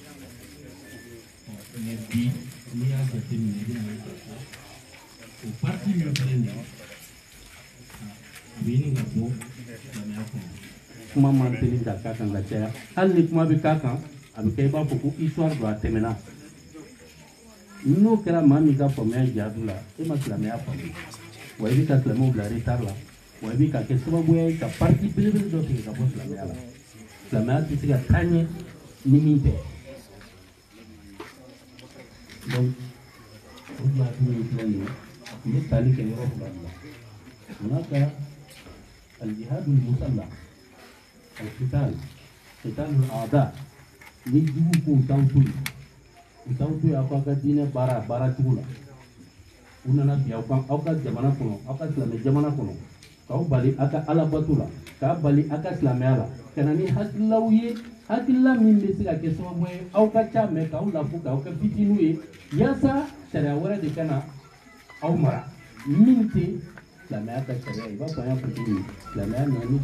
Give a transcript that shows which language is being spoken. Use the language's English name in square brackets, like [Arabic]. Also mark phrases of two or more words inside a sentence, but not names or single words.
[Bambara] bi n'i y'a jateminɛ i bɛna ye k'a fɔ o parti min filɛ nin ye a bɛ ɲini ka bɔ silamɛya kɔnɔ kuma man teli ka k'a kan ka caya hali ni kuma bɛ k'a kan a bɛ kɛ i b'a fɔ ko histoire don a tɛmɛna n'o kɛra maa min ka faamuya jihadu la e ma silamɛya faamu wa i bɛ ka silamɛw bila retard la wa bi ka ke sababu ye ka parti belebele dɔ tigɛ ka bɔ silamɛya la silamɛya tɛ se ka taa ɲɛ ni min tɛ donc o de la tun ye filɛ nin ye a tun bɛ tali kɛ yɔrɔ fila de la [Arabic] هناك الجهاد المسلح القتال قتال [Bambara] aada ni jugu ko t'aw to yen u t'aw to yen aw ka diinɛ baara cogo la u nana bi aw ka jamana kɔnɔ aw ka silamɛ jamana kɔnɔ k'aw bali aw ka alabato la k'a bali aw ka silamɛya la ka na ni hakililaw ye hakilila min bɛ se ka kɛ sababu ye aw ka ca mɛ k'aw lafu k'aw kɛ fitininw ye yaasa sariya wɛrɛ de ka na aw mara min tɛ silamɛya ka sariya ye i b'a fɔ an y'a fɔ cogo min silamɛya nana ni